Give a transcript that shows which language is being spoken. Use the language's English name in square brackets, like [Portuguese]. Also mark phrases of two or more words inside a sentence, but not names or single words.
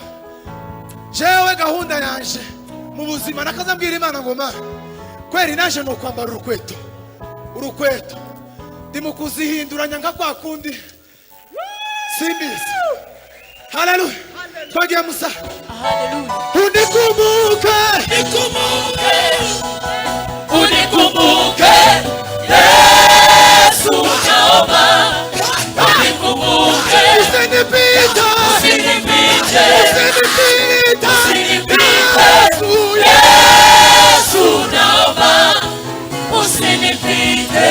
[Rundi] Jewe gahunda yanje mu buzima nakazambwira Imana ngo Mana kweri naje no kwambara urukweto ndimo kuzihinduranya nka kwa kundi simbizi. Haleluya. Twagiye musa. Haleluya. [Swahili] Unikumbuke Yesu naomba unikumbuke. Usinipite Yesu naomba usinipite.